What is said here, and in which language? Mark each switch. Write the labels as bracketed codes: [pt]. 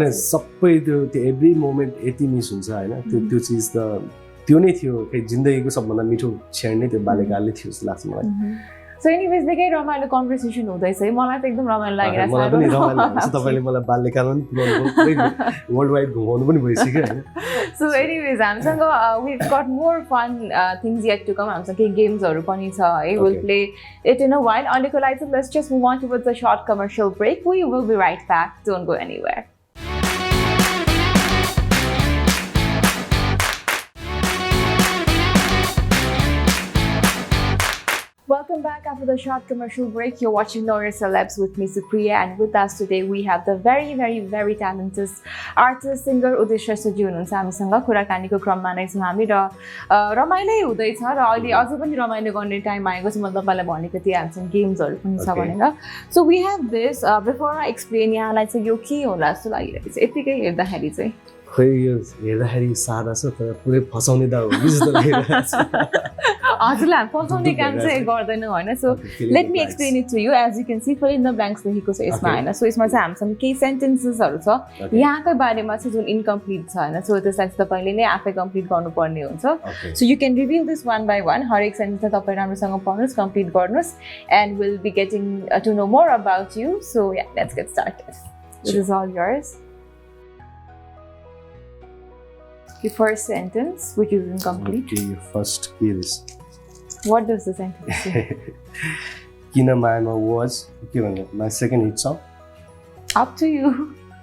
[ne] होइन सबै त्यो एभ्री मोमेन्ट यति मिस हुन्छ होइन त्यो चिज त त्यो नै थियो खै जिन्दगीको सबभन्दा मिठो क्षण नै त्यो बाल्यकालले थियो जस्तो लाग्छ मलाई सो एनिवेज निकै रमाइलो कन्भर्सेसन हुँदैछ है मलाई त एकदम रमाइलो लागिरहेको छ मलाई पनि रमाइलो लाग्छ तपाईँले मलाई बाल्यकालमा पनि पुऱ्याउनु वर्ल्ड वाइड घुमाउनु पनि भइसक्यो होइन [en] so anyways [ne] हामीसँग [en] we've got more fun things yet to come [ne] हामीसँग केही गेम्सहरू पनि छ है [en] we'll play it in a while [ne] अहिलेको लागि चाहिँ [en] let's just move on towards a short commercial break we will be right back don't go anywhere Welcome back after the short commercial break. You're watching Know Your Celebs with me, Supriya, and with us today we have the very, very, very talented artist, singer Uday Shrestha ji [ne] हुनुहुन्छ हामीसँग कुराकानीको क्रममा नै छौँ हामी र रमाइलै हुँदैछ र अहिले अझै पनि रमाइलो गर्ने टाइम आएको छ मैले तपाईँलाई भनेको थिएँ हामीसँग गेम्सहरू पनि छ भनेर [en] so we have this before I explain [ne] यहाँलाई चाहिँ यो के होला जस्तो लागिरहेको छ यतिकै हेर्दाखेरि चाहिँ खै यो हेर्दाखेरि सादा छ तर पुरै फसाउने त हो जस्तो लागिरहेको छ हजुरलाई हामी फसाउने काम चाहिँ गर्दैनौँ होइन [en] so let me explain it to you as you can see fill in the blanks [ne] लेखेको छ यसमा होइन सो यसमा चाहिँ हामीसँग केही सेन्टेन्सेसहरू छ यहाँकै बारेमा चाहिँ जुन इन्कम्प्लिट छ होइन सो त्यसलाई चाहिँ तपाईँले नै आफै कम्प्लिट गर्नुपर्ने हुन्छ [en] so you can reveal this one by one [ne] हरेक सेन्टेन्स चाहिँ तपाईँ राम्रोसँग पढ्नुहोस् कम्प्लिट गर्नुहोस् [en] And will be getting to know more about you so yeah let's get started this is all yours The first sentence, which is incomplete. Okay, first is. What does the sentence say? Kina Maima was. Okay, my second hit song. Up to you.